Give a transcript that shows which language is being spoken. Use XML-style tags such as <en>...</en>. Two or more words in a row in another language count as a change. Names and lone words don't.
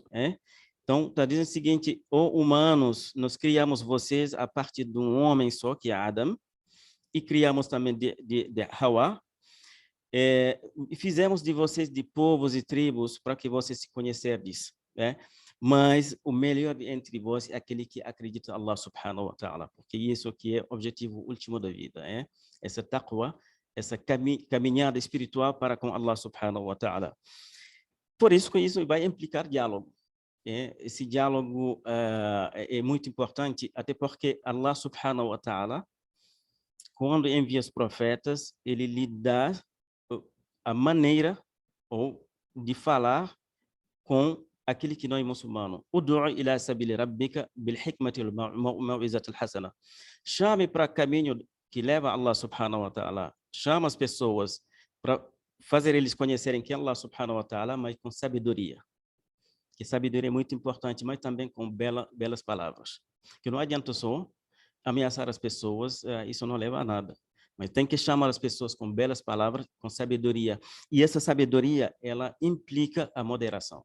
<pt>Então, está dizendo o seguinte, humanos, nós criamos vocês a partir de um homem só, que é Adam, e criamos também de Hawa, e fizemos de vocês de povos e tribos para que vocês se conhecerem disso. Mas o melhor entre vós é aquele que acredita em</pt> <ar>الله سبحانه وتعالى,</ar> <pt>porque isso que é o objetivo último da vida, essa taqwa, essa caminhada espiritual para com</pt> <ar>الله سبحانه وتعالى.</ar> <pt>Por isso que isso vai implicar diálogo. Esse diálogo é muito importante, até porque</pt> <ar>الله سبحانه وتعالى,</ar> <pt>quando envia os profetas, ele lhe dá a maneira de falar com aquele que não é muçulmano.</pt> <ar>ادع إلى سبيل ربك بالحكمة والموعظة الحسنة.</ar> <pt>Chame para o caminho que leva a</pt> <ar>الله سبحانه وتعالى.</ar> <pt>Chama as pessoas para fazer eles conhecerem que</pt> <ar>الله سبحانه وتعالى,</ar> <pt>mas com sabedoria. Que sabedoria é muito importante, mas também com belas palavras. Que não adianta só ameaçar as pessoas, isso não leva a nada. Mas tem que chamar as pessoas com belas palavras, com sabedoria. E essa sabedoria, ela implica a moderação.</pt>